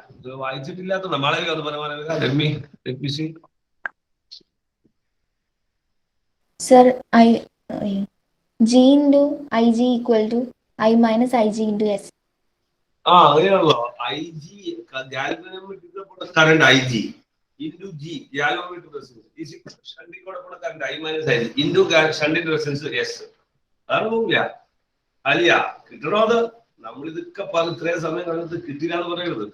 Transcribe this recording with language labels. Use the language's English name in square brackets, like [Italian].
[Malayalam] ഇത് വായിച്ചിട്ടില്ലാത്ത നമ്മളെ അത് പറയാൻ [English] Sir, G into IG equal to I minus IG into S. [Malayalam] അങ്ങനെയാണല്ലോ. I G current I G into G ഗാലോമീറ്റർ resistance ഷണ്ടിൽ കൂടെ പോണ current I minus I G into ഷണ്ടിന്റെ resistance S. അതാണ് പോകില്ല. അല്ല കിട്ടണോ അത്? നമ്മൾ ഇതൊക്കെ പറഞ്ഞ് ഇത്രയും സമയം കഴിഞ്ഞിട്ട് കിട്ടില്ല എന്ന് പറയരുത്.